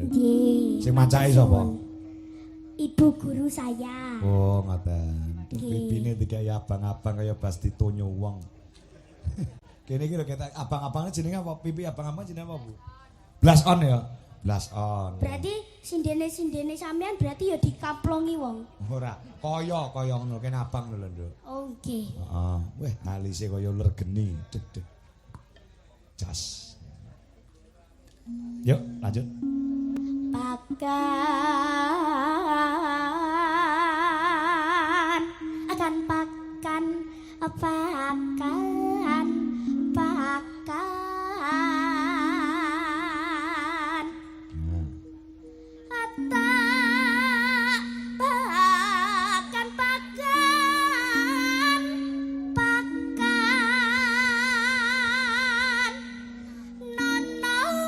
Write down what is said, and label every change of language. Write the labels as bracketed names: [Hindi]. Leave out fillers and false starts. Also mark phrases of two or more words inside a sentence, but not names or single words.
[Javanese] Nggih. Sing macake sapa? [Indonesian] Ibu guru saya. [Javanese] Oh, ngoten. Nggih. Pipine digawe abang-abang kaya bas ditonyo wong. Kene iki lho ketek abang-abangnya jenenge apa? Pipi abang-abang jenenge apa, Bu? [English] Blush on ya? Blush on. [Javanese] Berarti sindene sampean berarti ya dikaplongi wong. Ora, kaya ngono kene abang lho, Nduk. Oh, nggih. Heeh. Weh, alise kaya uler geni. Deg. Jas. Yuk, lanjut. Pakan akan pakan Ata pakan nono